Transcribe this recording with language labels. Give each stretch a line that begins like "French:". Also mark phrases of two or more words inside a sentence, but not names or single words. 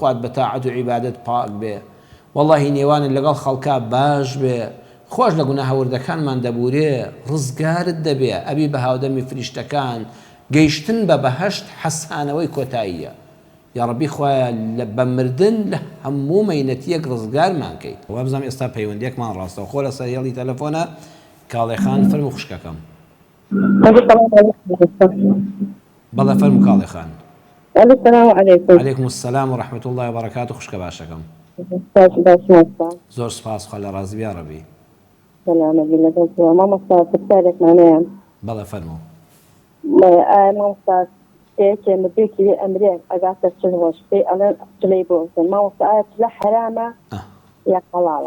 Central Kurdish: خوات بە تاعەت و عیبادەت پاک بێ وەڵڵاهی نێوانت لەگەڵ خەڵکا باش بێ خۆش لە گوناهە وردەکانمان دەبورێ ڕزگارت دەبێ ئەبی بە هاودەمی فریشتەکان گەیشتن بە بەهەشت حەسانەوەی کۆتاییە
Arabic: یا ڕەبی
Central Kurdish: خوایە بە مردن لە هەموو مەینەتیەک ڕزگارمان کەیت وە بزانم ئێستا پەیوەندێکمان ڕاستەوە خۆ لە سەر هێڵی تەلەفۆنە کاڵێخان فەرموو خوشکەکەم بەڵێ فەرموو کاڵێخان
Arabic: السلام عليكم. عليكم السلام ورحمة الله وبركاته
Central Kurdish: خوشکە باشەکەم زۆر سپاس خوا لە ڕازی بیا ڕەبی
Arabic: سلامة بالله
Central Kurdish: مامۆستا پرسیارێک مانەیە بەڵێ فەرموو مامۆستا شتێکێ مردووکی لێ ئەمرێ ئەگاتە چل ڕۆژ پێی ئەڵێن چلەی بۆ بزن مامۆستا ئایا چلە حرامە یا حەڵاڵە